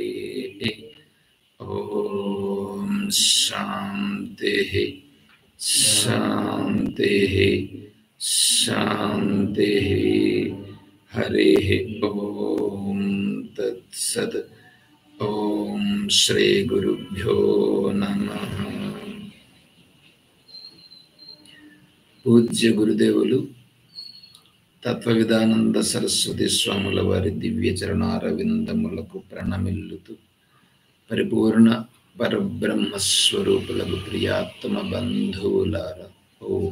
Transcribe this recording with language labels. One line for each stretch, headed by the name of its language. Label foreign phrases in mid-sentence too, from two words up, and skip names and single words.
Sanskrit: ॐ शान्तिः शान्तिः शान्तिः। हरिः ॐ तत्सत्। ओम श्री गुरुभ्यो नमः।
Telugu: పూజ్య గురుదేవులు తత్వవిదానంద సరస్వతి స్వాముల వారి దివ్య చరణారవిందములకు ప్రణమిల్లుతూ పరిపూర్ణ పరబ్రహ్మస్వరూపులకు ప్రియాత్మ బంధువులారా ఓ